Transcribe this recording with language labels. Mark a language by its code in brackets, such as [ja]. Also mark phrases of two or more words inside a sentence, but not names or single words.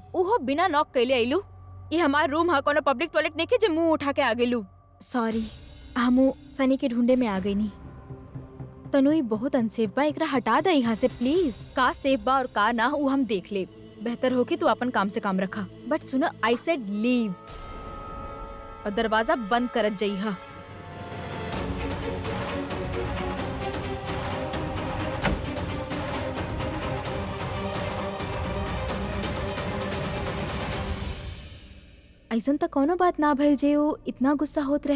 [bho] उहो बिना नॉक कैले आइलू। ये हमार रूम हा, कोनो [en] public toilet [bho] नहीं के जे मुंह उठा के आ गेलू। सॉरी, हमू सनी के ढूंढे में आ गई नी। तनु ये बहुत अनसेफ बा, एकरा हटा दे यहाँ से प्लीज। का सेफ बा और का ना वो हम देख ले। बेहतर हो कि तू अपन काम से काम रखा। बट सुनो, [en] I said leave [bho] और दरवाजा बंद करत जइहा। ऐसन त कोनो बात ना भइल जे वो इतना गुस्सा होत रहे।